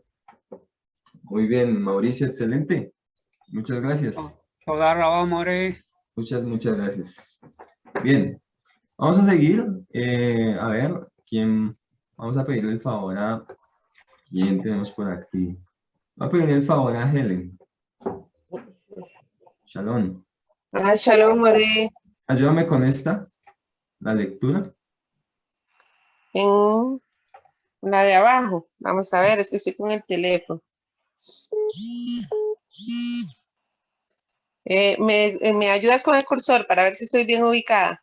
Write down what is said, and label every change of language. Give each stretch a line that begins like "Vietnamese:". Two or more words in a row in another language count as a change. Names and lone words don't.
Spanish: Muy bien, Mauricio, excelente. Muchas gracias.
Hebrew: תודה רבה מורה.
Spanish: Muchas gracias. Bien, vamos a seguir. A ver, ¿quién? Vamos a pedirle el favor a... ¿Quién tenemos por aquí? Voy a pedirle el favor a Helen. Shalom. Ah, Shalom, More. Ayúdame con esta, la lectura. En la de abajo. Vamos a ver, es que estoy con el teléfono. ¿Me ayudas con el cursor para ver si estoy bien ubicada?